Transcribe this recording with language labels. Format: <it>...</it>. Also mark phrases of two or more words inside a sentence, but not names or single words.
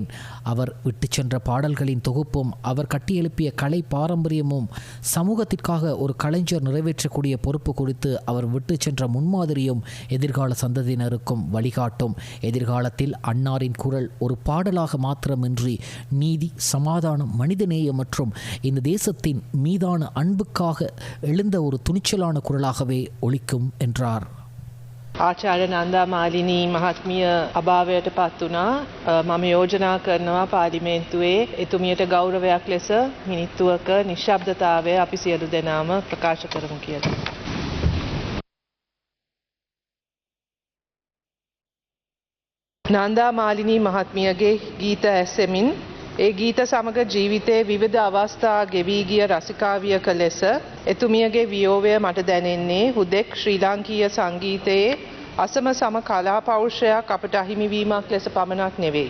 <ta>அவர் விட்டு சென்ற பாடல்களின் தொகுப்பும் அவர் கட்டியெழுப்பிய கலை பாரம்பரியமும் சமூகத்திற்காக ஒரு கலைஞர் நிறைவேற்றக்கூடிய பொறுப்பு குறித்து அவர் விட்டு சென்ற முன்மாதிரியும் எதிர்கால சந்ததியினருக்கும் வழிகாட்டும். எதிர்காலத்தில் அன்னாரின் குரல் ஒரு பாடலாக மாத்திரமின்றி நீதி, சமாதானம், மனிதநேயம் மற்றும் இந்த தேசத்தின் மீதான அன்புக்காக எழுந்த ஒரு துணிச்சலான குரலாகவே ஒலிக்கும் என்றார்.</ta> <si>ආචාර්ය නන්දා මාලිනී මහත්මිය අභාවයට පත් වුණා. මම යෝජනා කරනවා පාර්ලිමේන්තුවේ එතුමියට ගෞරවයක් ලෙස මිනිත්තුවක නිශ්ශබ්දතාවය අපි සියලු දෙනාම ප්‍රකාශ කරමු කියලා. නන්දා මාලිනී මහත්මියගේ ගීත ඇසෙමින් ඒ ගීත සමග ජීවිතයේ විවිධ අවස්ථා ගෙවී ගිය රසිකාවියක ලෙස එතුමියගේ වියෝවය මට දැනෙන්නේ හුදෙක් ශ්‍රී ලාංකීය සංගීතයේ අසම සම කලා පෞරුෂයක් අපට අහිමිවීමක් ලෙස පමණක් නෙවෙයි.</si>